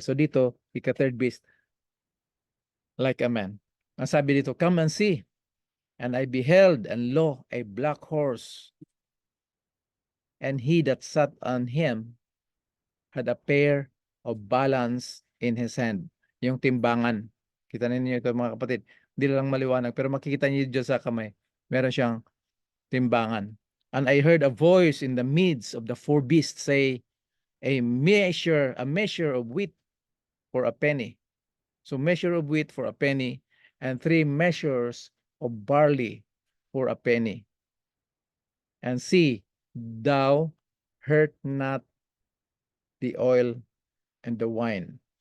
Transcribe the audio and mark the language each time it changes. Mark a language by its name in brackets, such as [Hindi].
[Filipino] So dito, [English] third beast, like a man. [Filipino] Ang sabi dito, [English] come and see. And I beheld, and lo, a black horse. And he that sat on him had a pair of balance in his hand. [Filipino] Yung timbangan. Kita ninyo ito mga kapatid. Hindi lang maliwanag, pero makikita niyo dyan sa kamay. Meron siyang timbangan. [English] And I heard a voice in the midst of the 4 beasts say, a measure of wheat for a penny. So measure of wheat for a penny, and 3 measures of barley for a penny. And see, thou hurt not the oil and the wine.